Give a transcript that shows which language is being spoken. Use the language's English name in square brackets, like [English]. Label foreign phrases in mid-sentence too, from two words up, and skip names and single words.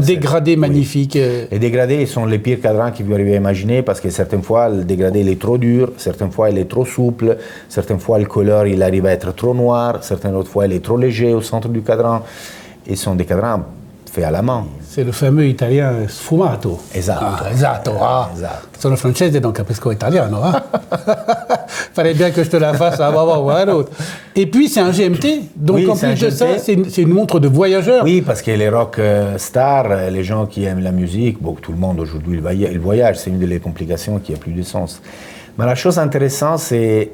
[French] Un dégradé magnifique. Les dégradés, ils sont les pires cadrans que vous arrivez à imaginer parce que certaines fois, le dégradé il est trop dur, certaines fois, il est trop souple, certaines fois, le couleur il arrive à être trop noir, certaines autres fois, il est trop léger au centre du cadran. Et sont des cadrans faits à la main. C'est le fameux italien sfumato. [Italian] Esatto. Esatto. Sono francese, donc capisco italiano. [French] Fallait bien que je te la fasse à un moment ou à un autre. Et puis, c'est un GMT. Donc, en plus de ça, c'est une montre de voyageur. Oui, parce que les rock stars, les gens qui aiment la musique, bon, tout le monde aujourd'hui, il voyage. C'est une des complications qui a plus de sens. Mais la chose intéressante, c'est...